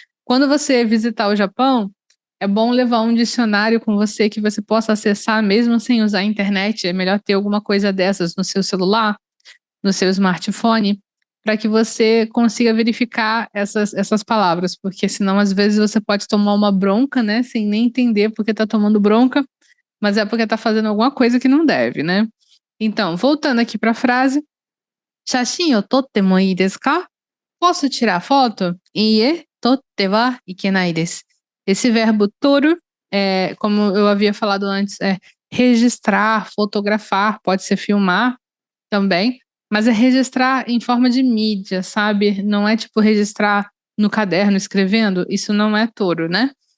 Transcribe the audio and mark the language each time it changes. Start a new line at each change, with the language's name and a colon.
Portuguese: Quando você visitar o Japão, é bom levar um dicionário com você que você possa acessar mesmo sem usar a internet. É melhor ter alguma coisa dessas no seu celular, no seu smartphone, para que você consiga verificar essas palavras, porque senão às vezes você pode tomar uma bronca, né, sem nem entender porque está tomando bronca, mas é porque está fazendo alguma coisa que não deve, né? Então, voltando aqui para a frase,
Japanese: 写真を撮ってもいいですか?
Portuguese: Posso tirar foto?
Japanese: いいえ、撮ってはいけないです.
Portuguese: Esse verbo toro, como eu havia falado antes, é registrar, fotografar, pode ser filmar também. Mas é registrar em forma de mídia, sabe? Não é tipo registrar no caderno escrevendo, isso não é touro, né?